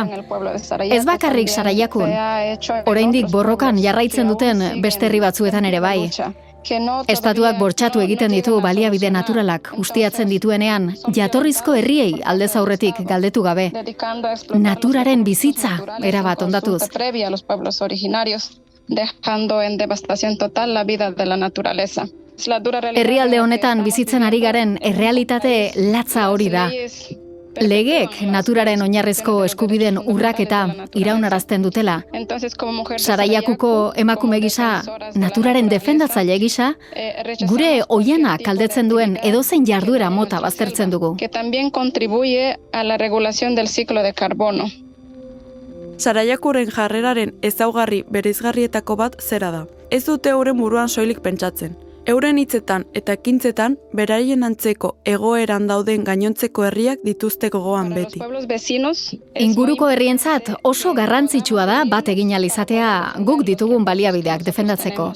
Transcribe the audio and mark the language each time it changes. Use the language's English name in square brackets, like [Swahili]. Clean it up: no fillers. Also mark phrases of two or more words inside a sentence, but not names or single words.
[Basque] Ez bakarrik Saraiakun, oraindik borrokan jarraitzen duten beste herri batzuetan ere bai. Estatuak bortxatu egiten ditu baliabide naturalak ustiatzen dituenean, jatorrizko herriei aldez aurretik galdetu gabe. Naturaren bizitza erabat ondatuz. [Spanish] Dejando en devastación total la vida de la naturaleza. [Basque] Herrialde honetan bizitzen ari garen errealitate latza hori da. Legeek naturaren oinarrizko eskubideen urraketa iraunarazten dutela. Saraiakuko emakume gisa, naturaren defendatzaile gisa, gure oiana kaldetzen duen edozein jarduera mota baztertzen dugu. [Spanish] Que también contribuye a la regulación del ciclo de carbono. [Basque] Saraiakuren jarreraren ezaugarri bereizgarrietako bat zera da. Ez dute euren buruan soilik pentsatzen. Euren hitzetan eta ekintzetan beraien antzeko egoeran dauden gainontzeko herriak dituzte gogoan beti. Inguruko herrientzat oso garrantzitsua da bat egin ahal izatea guk ditugun baliabideak defendatzeko.